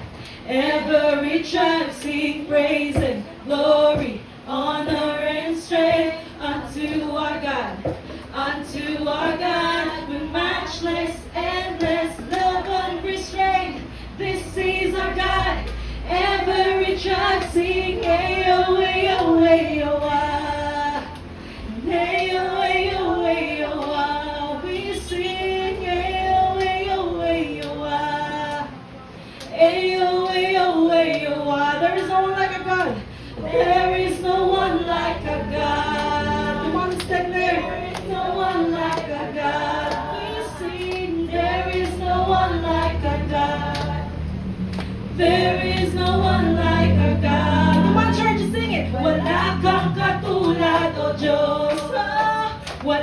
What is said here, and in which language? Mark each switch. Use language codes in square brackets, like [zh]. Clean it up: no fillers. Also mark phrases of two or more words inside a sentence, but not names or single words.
[en] Every tribe sing praise and glory, honor and strength unto our God, with matchless, endless, love unrestrained. This is our God. Every tribe sing, ayo, ayo, ayo, ah. Ayo, ayo, ayo, ah. We sing, ayo, ayo, ayo, ah. Ayo, ayo, ayo, ah. There is no one like a God. There is no one like a God. Come on, step there. There is no one like a God. We sing, there is no one like a God. There is no one like our God. Come on, church, sing it. [tl] Wala kang katulad, O Diyos.